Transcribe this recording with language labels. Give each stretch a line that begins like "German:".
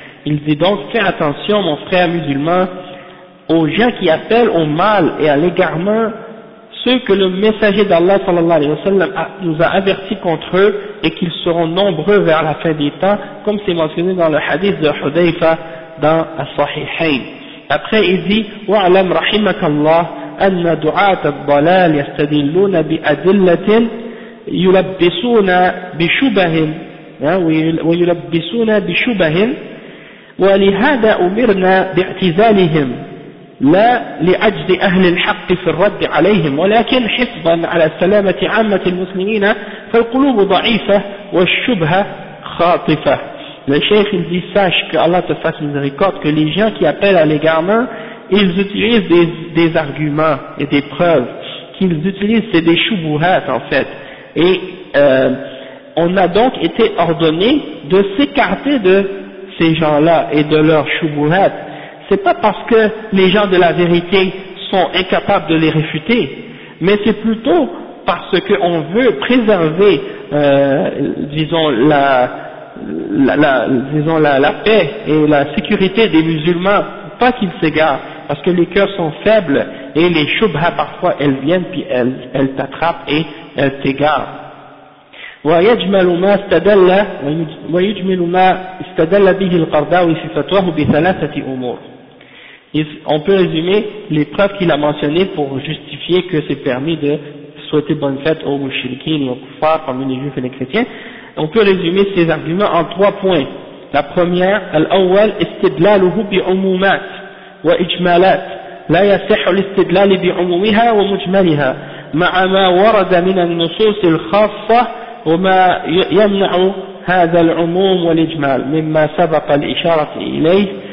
French: Il dit donc, fais attention mon frère musulman aux gens qui appellent au mal et à l'égarement ceux que le messager d'Allah sallallahu alayhi wa sallam nous a avertis contre eux et qu'ils seront nombreux vers la fin des temps, comme c'est mentionné dans le hadith de Hudayfa dans الصحيحين. Après il dit
Arabic: وَعْلَمْ رَحِمَكَ اللَّهُ أن دعاة الضلال يستدلون بأدلة يلبسون بشبه ولهذا أمرنا باعتزالهم لا لأجل أهل الحق في الرد عليهم ولكن حفظا على سلامة عامة المسلمين فالقلوب ضعيفة والشبهة خاطفة.
French: Le Cheikh il dit, sache que Allah te fasse miséricorde, que les gens qui appellent à l'égarement, ils utilisent des arguments et des preuves qu'ils utilisent, c'est des choubouhats en fait. Et on a donc été ordonné de s'écarter de ces gens-là et de leurs choubouhats. C'est pas parce que les gens de la vérité sont incapables de les réfuter, mais c'est plutôt parce qu'on veut préserver, disons, la paix et la sécurité des musulmans, pas qu'ils s'égarent, parce que les cœurs sont faibles et les choubhas parfois elles viennent puis elles t'attrapent et elles t'égarent.
Arabic: ويجمل ما استدل به القرضاوي في فتواه بثلاثة أمور.
French: On peut résumer les preuves qu'il a mentionnées pour justifier que c'est permis de souhaiter bonne fête aux mouchriquins et aux kuffars parmi les juifs et les chrétiens. On peut résumer ces arguments en trois points. La première,
Arabic: الأول استدلاله بعمومات وإجمالات لا يصح الاستدلال بعمومها ومجملها مع ما ورد من النصوص الخاصة وما يمنع هذا العموم والإجمال مما سبق الإشارة إليه